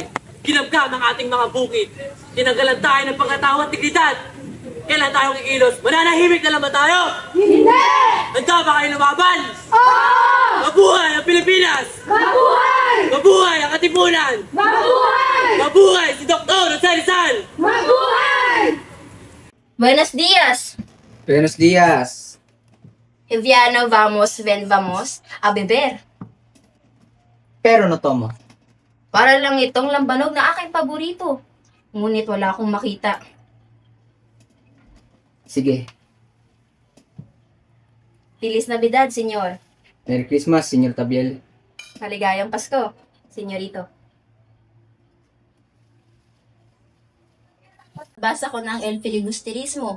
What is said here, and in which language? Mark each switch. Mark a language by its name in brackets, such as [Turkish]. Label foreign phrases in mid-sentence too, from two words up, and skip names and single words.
[Filipino] Kinamkam ang ating mga bukid. Tinanggalan tayo ng pagkatawa at dignidad. Kailan tayo kikilos? Mananahimik na lang ba tayo? Hindi! Handa ba kayo lumaban? Oo! Mabuhay ang Pilipinas! Mabuhay! Mabuhay ang Katipunan! Mabuhay! Mabuhay si Dr. Jose Rizal! Mabuhay! [Spanish] Buenos días. Buenos días. Hiviano vamos, ven vamos, a beber. Pero no tomo. [Filipino] Para lang itong lambanog na aking paborito. Ngunit wala akong makita. Sige. [Spanish] Feliz Navidad, senyor. [English] Merry Christmas, Senyor Tabiel. [Filipino] Maligayang Pasko, senyorito. Basa ko ng El Filibusterismo.